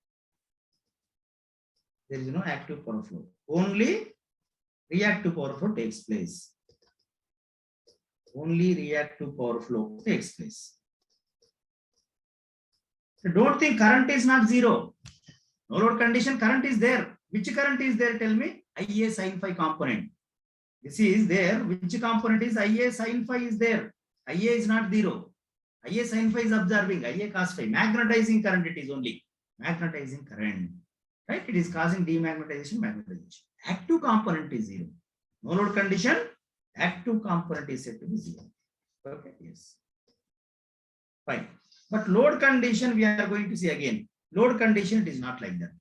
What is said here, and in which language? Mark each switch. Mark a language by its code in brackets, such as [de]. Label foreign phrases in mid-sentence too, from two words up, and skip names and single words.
[en] There is no active power flow. Only reactive power flow takes place. Only reactive power flow takes place. So don't think current is not zero. No load condition, current is there. Which current is there? Tell me. IA sin phi component. This is there. Which component is IA sin phi is there? IA is not zero. IA sin phi is observing. IA cos phi. Magnetizing current it is only. Magnetizing current. Right? It is causing demagnetization, magnetization. Active component is zero. No load condition, active component is said to be zero. Okay, yes. Fine. But load condition, we are going to see again. Load condition, it is not like that.